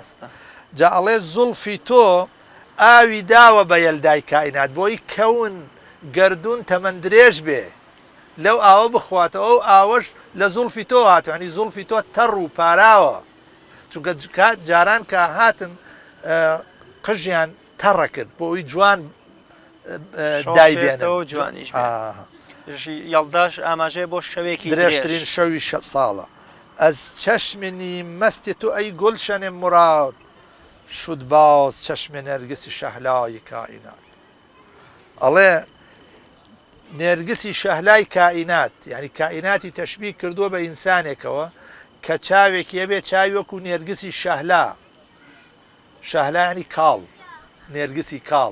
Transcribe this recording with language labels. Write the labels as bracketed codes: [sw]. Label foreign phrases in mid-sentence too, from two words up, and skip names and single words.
[ckb] جا ئەڵێ زولفی تۆ ئاوی داوە بە یەلدای کائینات، بۆی کەون گەردوون تەمەن درێژ بێ لەو ئاوە بخواتەوە، ئەو ئاوەش لە زولفی تۆ هاتووە، ینی زولفی تۆ تەڕ و پاراوە، چونکە جاران کە هاتن قژیان تەڕە کرد بۆ ئەوی جوان دایبێنەوە، جوانیش یەڵداش ئاماژەیە بۆ شەوێکی درێژترین شەوی ساڵە. [fa] ئەز چەشمنی مەستی تو ئەی گولشەنێ مراد، شود باز چەشمێ نەرگسی شەهلای کائینات. [ckb] ئەڵێ نێرگسی شەهلای کائینات، یعنی کائیناتی تەشبیه کردووە بە ئینسانێکەوە کە چاوێکی هەبێ چاوی وەکو نێرگسی شەهلا. شەهلا ینی کاڵ، نێرگسی کاڵ.